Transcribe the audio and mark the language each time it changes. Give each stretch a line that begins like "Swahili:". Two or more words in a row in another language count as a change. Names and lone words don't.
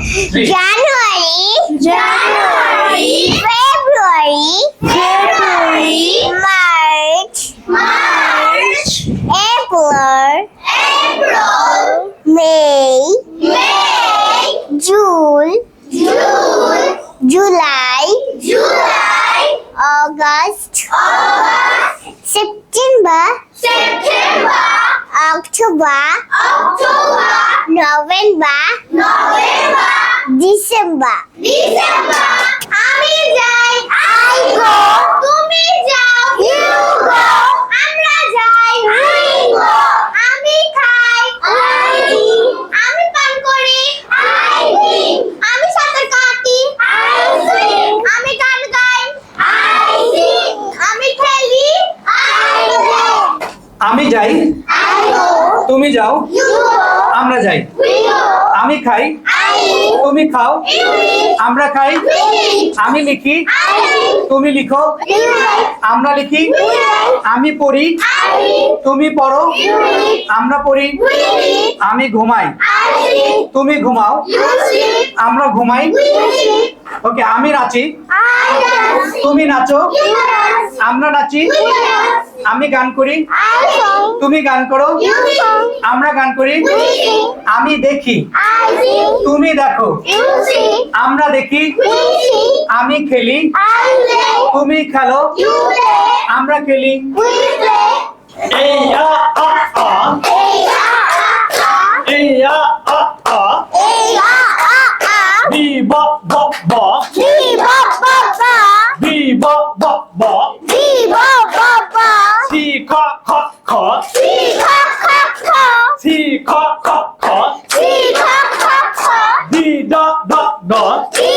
English: January, February, March, April, May, June, July, August, September, October, November, December.
Bangla: আমি যাই,
English: I go.
Bangla: তুমি যাও,
English: you go.
Bangla: আমরা যাই,
English: we go.
Bangla: আমি খাই,
English: I eat.
Bangla: আমি পান করি,
English: I drink.
Bangla: আমি সাঁতার কাটি,
English: I swim.
Bangla: আমি গান গাই,
English: I sing.
Bangla: আমি খেলি,
English: I play.
Bangla: আমি যাই,
English: I go.
Bangla: তুমি যাও,
English: You go.
Bangla: আমরা যাই।
English: We go.
Bangla: আমি খাই,
English: I eat.
Bangla: তুমি খাও,
English: You eat.
Bangla: আমরা খাই।
English: We eat.
Bangla: আমি লিখি,
English: I read.
Bangla: তুমি লিখো,
English: You write.
Bangla: আমরা লিখি।
English: We write.
Bangla: আমি পড়ি,
English: I read.
Bangla: তুমি পড়ো,
English: You read.
Bangla: আমরা পড়ি।
English: We read.
Bangla: আমি ঘুমাই,
English: I sleep.
Bangla: তুমি ঘুমাও,
English: You sleep.
Bangla: আমরা ঘুমাই।
English: We sleep.
Bangla: ওকে, আমি নাচি,
English: I dance.
Bangla: তুমি নাচো,
English: You dance.
Bangla: আমরা নাচি।
English: We dance.
Bangla: আমি গান করি,
English: I sing.
Bangla: তুমি গান করো,
English: You sing.
Bangla: আমরা গান করি।
English: We sing.
Bangla: আমি দেখি,
English: I sing.
Bangla: তুমি দেখো,
English: You see.
Bangla: আমরা দেখি।
English: We see.
Bangla: আমি খেলি,
English: I play.
Bangla: তুমি খেলো,
English: You play.
Bangla: আমরা খেলি।
English: We play. এই আ আ আ, Hey, ah. এই আ আ আ, Hey, ah. বি বা বা বা, Bee, ba, ba, ba. বি বা বা বা, Bee, ba, ba, ba. সি খা খা খা, Bee, ka, ka, ka. সি খা খা খা, Bee, ka, ka, ka. ডি ডা ডা ডা,